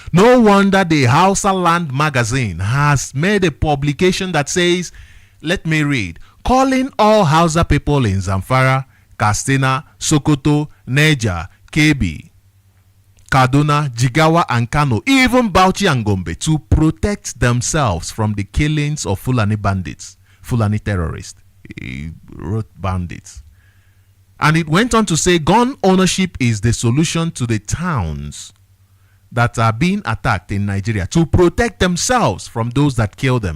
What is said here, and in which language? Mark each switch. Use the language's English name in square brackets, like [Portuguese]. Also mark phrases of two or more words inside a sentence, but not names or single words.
[English] No wonder the Hausa Land magazine has made a publication that says, let me read, calling all Hausa people in Zamfara, Katsina, Sokoto, Niger, Kebbi, Kaduna, Jigawa, and Kano, even Bauchi and Gombe, to protect themselves from the killings of Fulani bandits, Fulani terrorists, road bandits. And it went on to say gun ownership is the solution to the towns that are being attacked in Nigeria to protect themselves from those that kill them.